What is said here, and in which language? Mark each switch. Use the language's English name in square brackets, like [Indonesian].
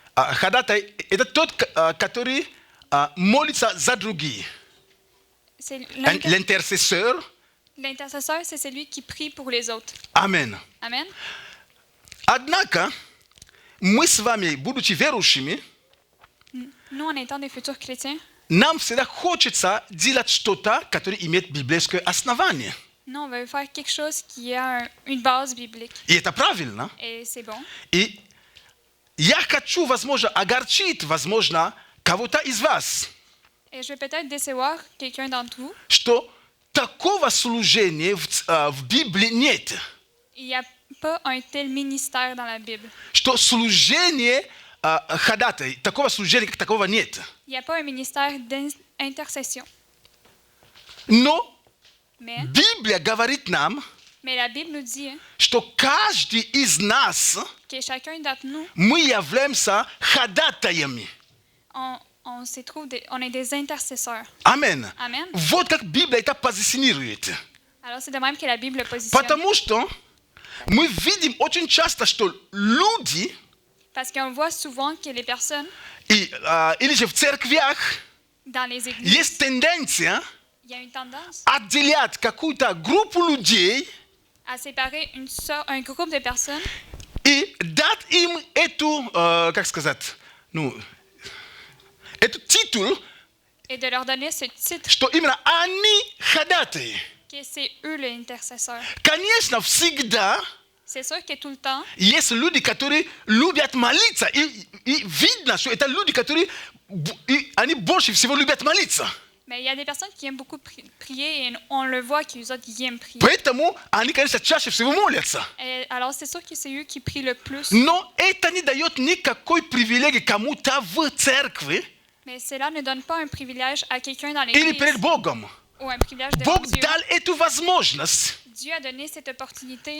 [Russian] ходатай это тот, который молится за другие. [French] c'est L'intercesseur. l'intercesseur, c'est celui qui prie pour les autres. [Russian] Амен. [French] Amen. [Russian] Однако мы с вами, будучи верующими, [French] Nous, en étant des futurs chrétiens, [Russian] нам всегда хочется делать что-то, которое имеет библейское основание. [French] nous, on veut faire quelque chose qui a une base biblique. [Russian] И это правильно. [French] Et c'est bon. [Russian] И я хочу, возможно, огорчить, возможно, кого-то из вас, [French] Et je vais peut-être décevoir quelqu'un d'entre vous. [Russian] что такого служения в Библии нет. [French] Il n'y a pas un tel ministère dans la Bible. [Russian] Что служение ходатай, такого служения, как такого нет. [French] Il n'y a pas un ministère d'intercession. [Russian] Но [French] Mais [Russian] Библия говорит нам, [French] la Bible nous dit [Russian] что каждый из нас, [French] que chacun d'entre nous, [Russian] мы являемся ходатаями. [French] on est des intercesseurs. [Russian] Амен. [French] Amen. [Russian] Вот как Библия это позиционирует. [French] Alors c'est de même que la Bible le positionne. [Russian] Потому что мы видим очень часто, что люди, [French] Parce qu'on voit souvent que les personnes [Russian] или же в церквях, [French] dans les églises, [Russian] есть тенденция [French] il y a une tendance [Russian] отделять какую-то группу людей [French] à séparer un groupe de personnes [Russian] и дать им эту, как сказать, этот титул, [French] et de leur donner ce titre [Russian] что именно они ходатаи. [French] que c'est eux l'intercesseur. [Russian] Конечно, всегда [French] C'est sûr que tout le temps, [Russian] есть люди, которые любят молиться, и видно, что это люди, которые они больше всего любят молиться. [French] mais il y a des personnes qui aiment beaucoup prier et on le voit qu'ils autres qui aiment prier. [Russian] Поэтому они, конечно, чаще всего молятся. [French] Et alors c'est sûr que c'est eux qui prient le plus. [Russian] Но это не дает никакой привилегии кому-то в церкви [French] Mais cela ne donne pas un privilège à quelqu'un dans [Russian] или [French] l'église [Russian] перед Богом. [French] ou un privilège devant [Russian] Бог [French] Dieu. [Russian] дал эту возможность [French] Dieu a donné cette opportunité